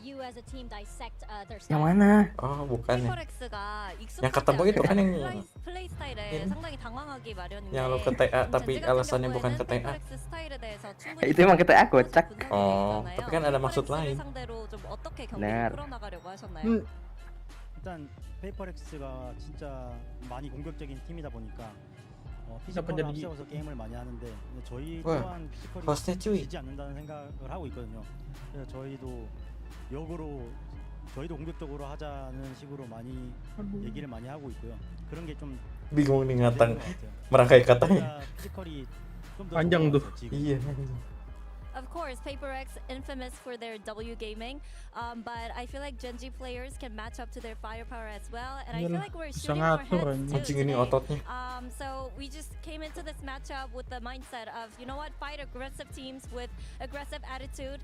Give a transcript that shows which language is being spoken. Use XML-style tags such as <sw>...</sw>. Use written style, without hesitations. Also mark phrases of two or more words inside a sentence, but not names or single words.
<id>Yang mana? Oh bukan ya. Yang ketemu itu kan yang lu ke TA tapi alasannya bukan ke TA. Itu emang ke TA kocak. Oh tapi kan ada maksud lain. Benar.</id> <ko>일단 페이퍼렉스가 진짜 많이 공격적인 팀이다 보니까</ko> <id>Siapa</id> <ko>피지컬을</ko> <id>jadi</id> <ko>앞세워서 게임을 많이 하는데 저희</ko> <id>Wah,</id> <ko>또한 피지컬이</ko> <id>hostnya Cuyy.</id> <ko>지지 않는다는 생각을 하고 있거든요. 그래서 저희도 공격적으로 하자는 식으로 많이 얘기를 많이 하고 있고요. 그런 게 좀</ko> <id>Bingung nih ngatang merangkai katanya.</id> <ko>피지컬이 좀더</ko> <id>panjang tuh. Iya.</id> <en>Of course, PaperX infamous for their W gaming, but I feel like Gen Z players can match up to their firepower as well, and I feel like we're shooting our heads too today. So we just came into this matchup with the mindset of, you know what, fight aggressive teams with aggressive attitude.</en>